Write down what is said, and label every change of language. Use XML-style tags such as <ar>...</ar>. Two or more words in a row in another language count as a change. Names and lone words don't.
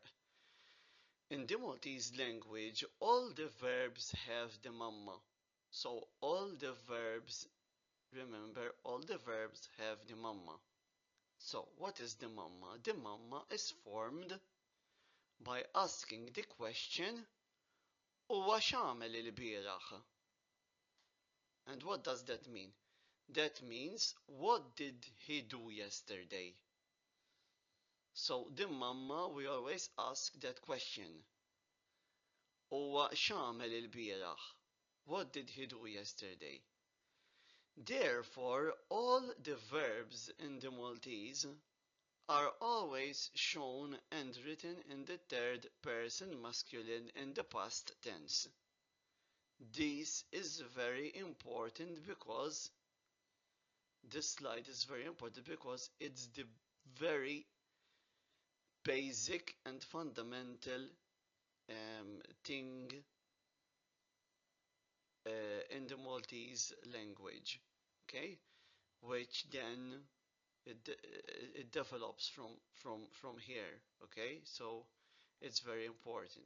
<en>In the Maltese language, all the verbs have the mama. So all the verbs, remember, all the verbs have the mama. So what is the mama? The mama is formed by asking the question,</en> <mt>huwa x'għamel il-bieraħ?</mt> <en>And what does that mean? That means, what did he do yesterday? So the mama, we always ask that question.</en> <mt>Huwa x'għamel il-bieraħ?</mt> <en>What did he do yesterday? Therefore, all the verbs in the Maltese are always shown and written in the third person masculine in the past tense. This is very important because this slide is very important because it's the very basic and fundamental thing in the Maltese language, okay, which then it develops from here, okay, so it's very important.</en>